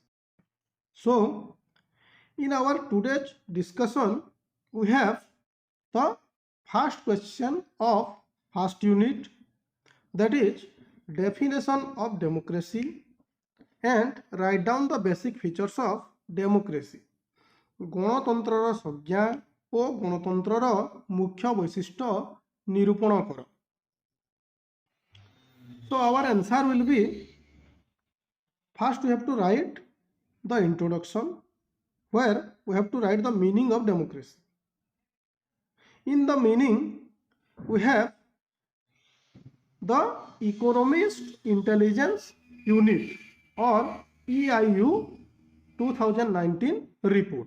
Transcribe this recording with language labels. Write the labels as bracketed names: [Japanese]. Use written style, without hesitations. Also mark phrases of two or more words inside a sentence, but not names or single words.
[English] So in our today's discussion, we have the first question of first unit, that is definition of democracy and write down the basic features of democracy. [Odia] ଗଣତନ୍ତ୍ରର ସଂଜ୍ଞା ଓ ଗଣତନ୍ତ୍ରର ମୁଖ୍ୟ ବୈଶିଷ୍ଟ୍ୟ ନିରୂପଣ କର. [English] So our answer will be, first we have to write the introduction, where we have to write the meaning of democracy. In the meaning, we have the Economist Intelligence Unit or EIU 2019 report.